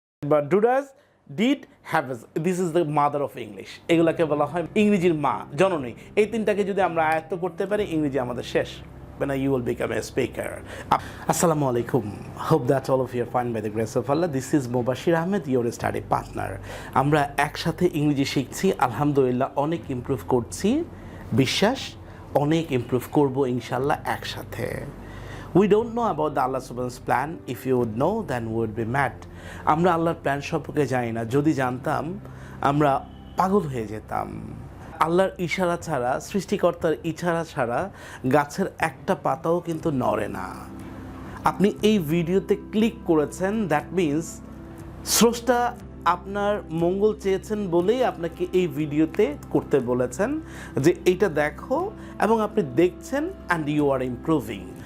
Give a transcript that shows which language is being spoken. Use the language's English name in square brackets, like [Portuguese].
[English] বা ডুডাস, ডিড, হ্যাভেজ, this is the mother of English. [Bangla] এগুলাকে বলা হয় ইংরেজির মা, জননী। এই তিনটাকে যদি আমরা আয়ত্ত করতে পারি, ইংরেজি আমাদের শেষ। [English] When you will become a speaker. Assalamu alaikum. Hope that all of you are fine by the grace of Allah. This is Mubashir Ahmed, your study partner. [Bangla] আমরা একসাথে ইংরেজি শিখছি, আলহামদুলিল্লাহ অনেক ইমপ্রুভ করছি, বিশ্বাস অনেক ইমপ্রুভ করব ইনশাআল্লাহ একসাথে। [English] We don't know about the Allah Subhanahu's plan. If you would know, then we would be mad. [Bangla] আমরা আল্লাহর প্ল্যান সম্পর্কে জানি না, যদি জানতাম আমরা পাগল হয়ে যেতাম। আল্লাহর ইশারা ছাড়া, সৃষ্টিকর্তার ইশারা ছাড়া গাছের একটা পাতাও কিন্তু নড়ে না। আপনি এই ভিডিওতে ক্লিক করেছেন, দ্যাট মিন্স স্রষ্টা আপনার মঙ্গল চেয়েছেন বলেই আপনাকে এই ভিডিওতে করতে বলেছেন যে এইটা দেখো, এবং আপনি দেখছেন [English] And you are improving.